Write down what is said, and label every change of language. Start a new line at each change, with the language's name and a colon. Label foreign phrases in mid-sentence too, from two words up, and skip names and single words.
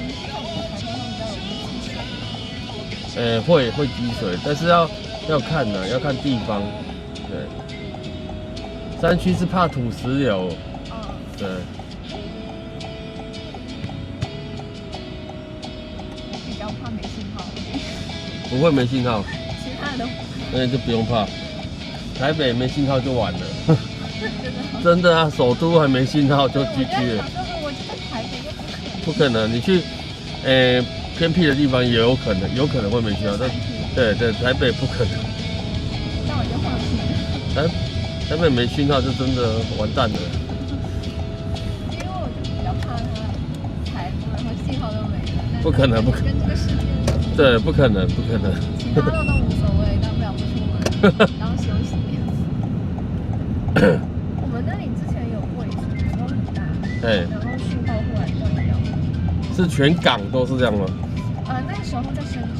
Chinese: 會積水，但是要看呢，要看地方。對，山區是怕土石流。對。比較怕沒信號。不會沒信號。其他的。那就不用怕，台北沒信號就完了。真的啊，首都還沒信號就 GG 了。不可能，你去偏僻的地方也有可能會沒信號，但對，台北不可能。那我就放棄了。台北沒信號就真的完蛋了。因為我就比較怕它台風，然後信號都沒了。不可能，跟這個世界。對，不可能。其他的都無所謂，大不了不出門，然後休息。我們那裡之前有過一次台風很大，然後訊號忽然斷掉。是全港都是這樣嗎？那個時候在深圳。